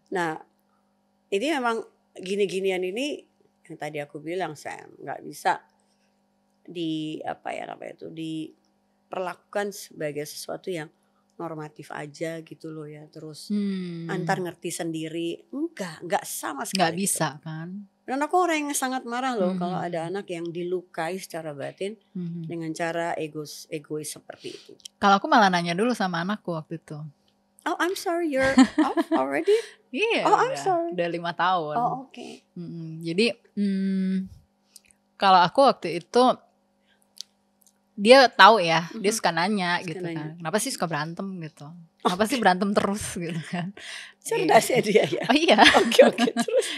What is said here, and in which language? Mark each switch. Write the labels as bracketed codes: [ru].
[id] Nah, ini memang gini-ginian ini yang tadi aku bilang, Sam, nggak bisa diperlakukan sebagai sesuatu yang normatif aja gitu loh ya. Terus antar ngerti sendiri, nggak sama sekali. Nggak bisa kan? Dan aku orang yang sangat marah loh kalau ada anak yang dilukai secara batin dengan cara egois seperti itu. Kalau aku malah nanya dulu sama anakku waktu itu. [en] Oh, I'm sorry, you're off already? [id] Iya. [en] Oh, I'm sorry. [id] Udah 5 tahun. Oh, oke. Jadi kalau aku waktu itu dia tahu ya, dia suka nanya gitu kan. Kenapa sih suka berantem gitu? Kenapa sih berantem terus gitu kan? Cerdas ya dia ya. Oh iya. Oke, terus